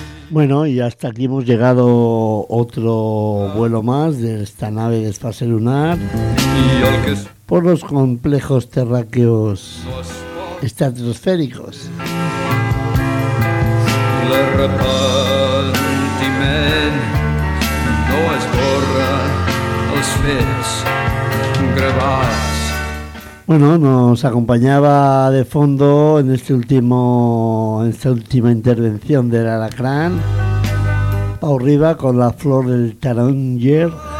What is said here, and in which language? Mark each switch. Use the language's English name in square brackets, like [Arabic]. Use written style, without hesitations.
[Spanish] Bueno, y hasta aquí hemos llegado, otro vuelo más de esta nave de Espacio Lunar por los complejos terráqueos estratosféricos. [Catalan] L'arrepentiment no esborra els fets gravats. [Spanish] Bueno, nos acompañaba de fondo en este último, en esta última intervención del Alacrán, Pau Riba con La flor del taronger.